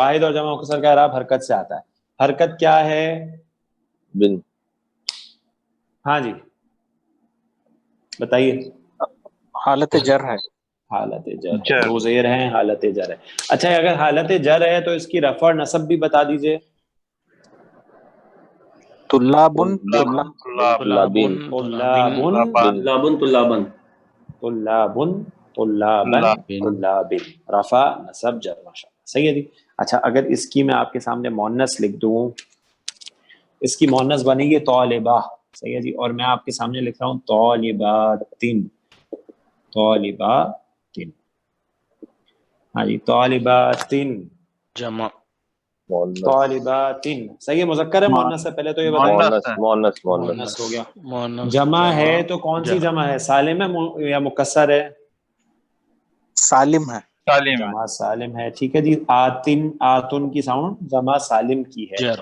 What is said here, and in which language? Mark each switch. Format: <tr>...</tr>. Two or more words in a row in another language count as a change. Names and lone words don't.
<ur>واحد اور جمع مکسر کا اعراب حرکت سے آتا ہے. حرکت کیا ہے؟ بن. ہاں جی بتائیے. حالت جر ہے. حالت جر، دو زیر ہیں، حالت جر ہے. اچھا اگر حالت جر ہے تو اس کی رفع اور نصب بھی بتا دیجئے. طلابن طلابین.</ur> <ar>طلابن طلابن طلابن،</ar> <ur>رفع نصب جر. ماشاءاللہ صحیح ہے جی. اچھا اگر اس کی میں آپ کے سامنے مؤنث لکھ دوں، اس کی مؤنث بنے گی طالبہ. صحیح ہے جی. اور میں آپ کے سامنے لکھ رہا ہوں طالباتن. طالباتن، ہاں جی طالباتن جمع طالباتن. صحیح ہے. مذکر ہے مؤنث ہے؟ پہلے تو یہ بتائیں. مؤنث ہو گیا. جمع ہے تو کون سی جمع ہے؟ سالم ہے یا مکسر ہے؟ سالم ہے. جمع سالم ہے. ٹھیک ہے جی. آتن، آتن کی ساؤنڈ جمع سالم کی ہے. جر.</ur>